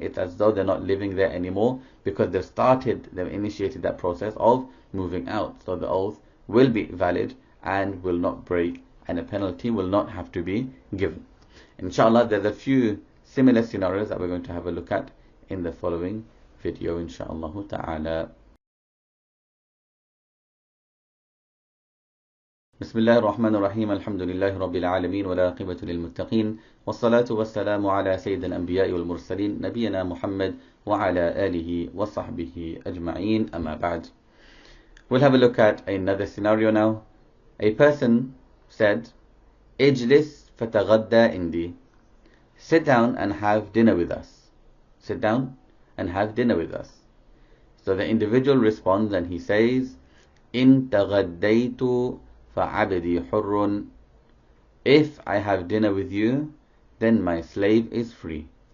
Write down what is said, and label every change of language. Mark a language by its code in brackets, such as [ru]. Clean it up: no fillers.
[en] It's as though they're not living there anymore because they've initiated that process of moving out. So the oath will be valid and will not break, and a penalty will not have to be given. Inshallah, there's a few similar scenarios that we're going to have a look at in the following video, inshallah ta'ala. [ar] بسم الله الرحمن الرحيم الحمد لله رب العالمين والعاقبة للمتقين والصلاة والسلام على سيد الأنبياء والمرسلين نبينا محمد وعلى آله وصحبه أجمعين أما بعد. [en] We'll have a look at another scenario now. A person said, [ar] اجلس فتغدى عندي, [en] sit down and have dinner with us. Sit down and have dinner with us. So the individual responds and he says, [ar] إن تغديت فَعَبْدِي حُرٌّ, [en] if I have dinner with you, then my slave is free.